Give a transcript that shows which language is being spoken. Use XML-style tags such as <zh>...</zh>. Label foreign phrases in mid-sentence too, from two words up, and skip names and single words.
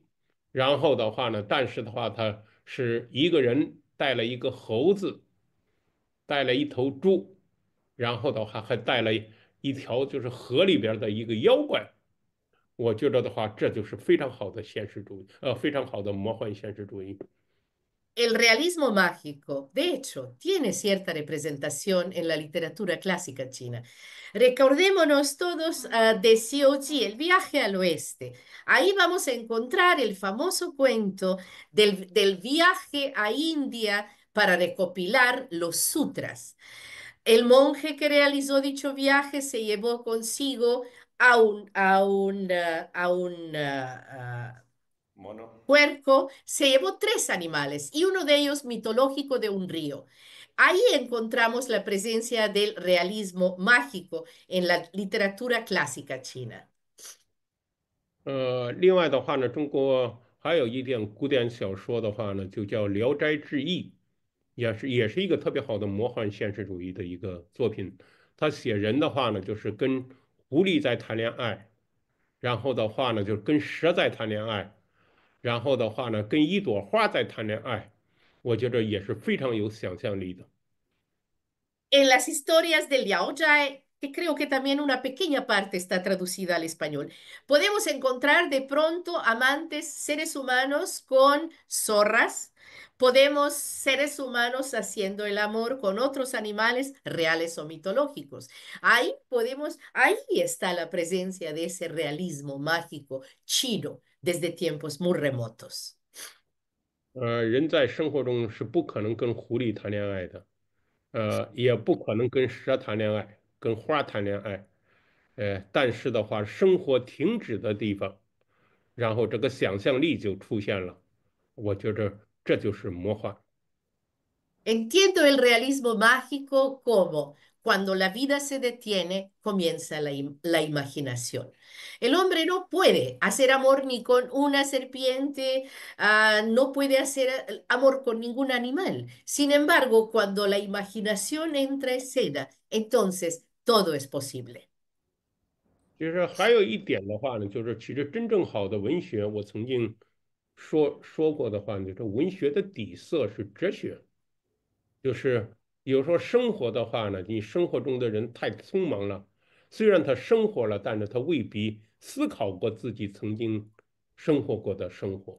<zh>然后的话呢，但是的话，他是一个人带了一个猴子，带了一头猪，然后的话还带了一条就是河里边的一个妖怪。我觉得的话，这就是非常好的现实主义，非常好的魔幻现实主义。</zh> <es>El realismo mágico, de hecho, tiene cierta representación en la literatura clásica china. Recordémonos todos de Xiu el viaje al oeste. Ahí vamos a encontrar el famoso cuento del viaje a India para recopilar los sutras. El monje que realizó dicho viaje se llevó consigo a un Mono. puerco, se llevó tres animales y uno de ellos mitológico de un río. Ahí encontramos la presencia del realismo mágico en la literatura clásica china.</es> <zh>另外的话呢，中国还有一点古典小说的话呢，就叫《聊斋志异》，也是一个特别好的魔幻现实主义的一个作品。他写人的话呢，就是跟狐狸在谈恋爱，然后的话呢，就是跟蛇在谈恋爱，然后的话呢，跟一朵花在谈恋爱。我觉得也是非常有想象力的。</zh> <es>En las historias de Liao Jai, que creo que también una pequeña parte está traducida al español, podemos encontrar de pronto amantes seres humanos con zorras, podemos seres humanos haciendo el amor con otros animales reales o mitológicos. Ahí está la presencia de ese realismo mágico chino desde tiempos muy remotos.</es> <zh>人在生活中是不可能跟狐狸谈恋爱的，也不可能跟蛇谈恋爱，跟花谈恋爱，但是的话，生活停止的地方，然后这个想象力就出现了，我觉着这就是魔幻。</zh> <es>Entiendo el realismo mágico como cuando la vida se detiene, comienza la imaginación. El hombre no puede hacer amor ni con una serpiente, no puede hacer amor con ningún animal. Sin embargo, cuando la imaginación entra en escena, entonces todo es posible.</es> <zh>就是还有一点的话呢，就是其实真正好的文学，我曾经说过的话呢，就是文学的底色是哲学。就是有时候生活的话呢，你生活中的人太匆忙了，虽然他生活了，但是他未必思考过自己曾经生活过的生活。</zh>